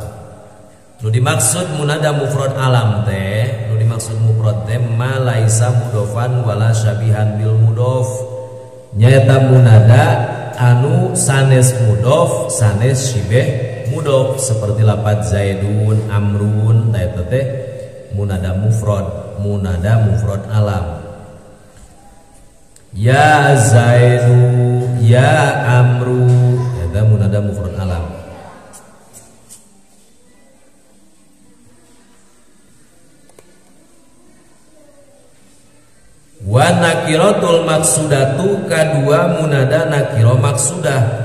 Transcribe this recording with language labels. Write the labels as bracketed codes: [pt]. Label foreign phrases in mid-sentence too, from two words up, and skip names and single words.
[su] Nu dimaksud [ar] منادى مفرد علم [su] teh, nu dimaksud mufrad teh [ar] ما ليس مضافا ولا شبيها بالمضاف. [su] Nyaeta munada anu sanes mudhof sanes [ar] شبه مضاف [su] seperti lapad Zaidun Amrun eta teh [ar] منادى مفرد علم. يا زيد يا عمرو eta منادى مفرد علم. والنكرة المقصودة kadua منادى نكرة مقصودة.